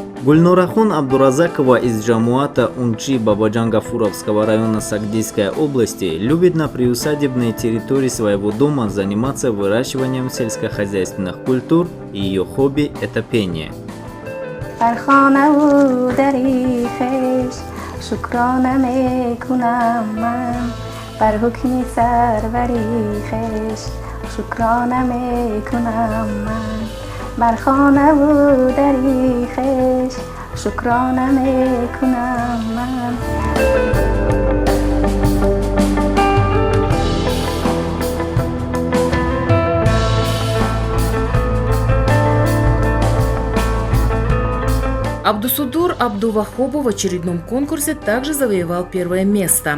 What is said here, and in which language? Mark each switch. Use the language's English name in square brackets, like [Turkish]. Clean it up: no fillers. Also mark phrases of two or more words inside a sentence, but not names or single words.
[Russian] Гульнорахон Абдуразакова из Джамуата Унчи Бабаджан-Гафуровского района Сагдийской области любит на приусадебной территории своего дома заниматься выращиванием сельскохозяйственных культур, и ее хобби – это пение. [Persian] بر خانه و دری خویش شکرانه میکنم من. [Russian] Абдусудур Абдувахобу в очередном конкурсе также завоевал первое место.